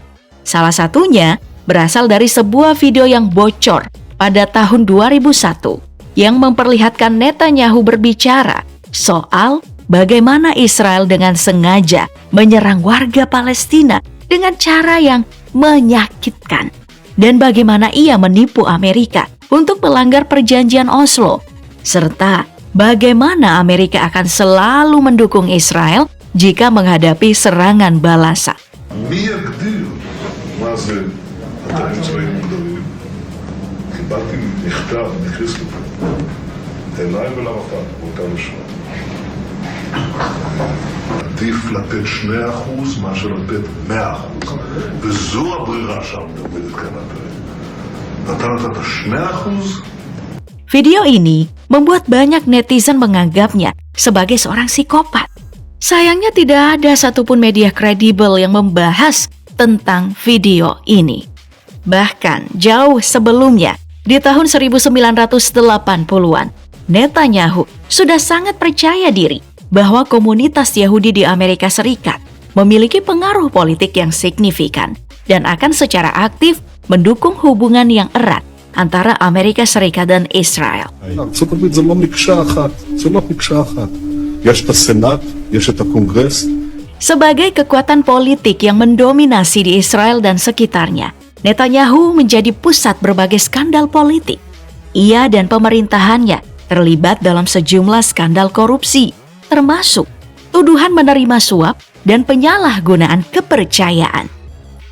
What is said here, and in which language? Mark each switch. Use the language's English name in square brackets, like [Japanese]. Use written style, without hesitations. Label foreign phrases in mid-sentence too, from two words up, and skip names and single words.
[Indonesian] Salah satunya berasal dari sebuah video yang bocor pada tahun 2001 yang memperlihatkan Netanyahu berbicara soal bagaimana Israel dengan sengaja menyerang warga Palestina dengan cara yang menyakitkan dan bagaimana ia menipu Amerika untuk melanggar perjanjian Oslo, serta bagaimana Amerika akan selalu mendukung Israel jika menghadapi serangan balasan. [Hebrew] אתרים צבאיים מוגדרים. קיבלתי מכתב מקריסטופר אליי ולערפאת באותה לשון. עדיף לתת 2% מאשר לתת 100%, וזו הברירה שעומדת כאן הפרק. אתה נתת 2%? [Indonesian] Video ini membuat banyak netizen menganggapnya sebagai seorang psikopat. Sayangnya tidak ada satupun media kredibel yang membahas tentang video ini. Bahkan jauh sebelumnya, di tahun 1980-an, Netanyahu sudah sangat percaya diri bahwa komunitas Yahudi di Amerika Serikat memiliki pengaruh politik yang signifikan dan akan secara aktif mendukung hubungan yang erat antara Amerika Serikat dan Israel. [Hebrew] ארצות הברית זה לא מקשה אחת, זה לא מקשה אחת. יש את הסנאט, יש את הקונגרס. [Indonesian] Sebagai kekuatan politik yang mendominasi di Israel dan sekitarnya, Netanyahu menjadi pusat berbagai skandal politik. Ia dan pemerintahannya terlibat dalam sejumlah skandal korupsi, termasuk tuduhan menerima suap dan penyalahgunaan kepercayaan.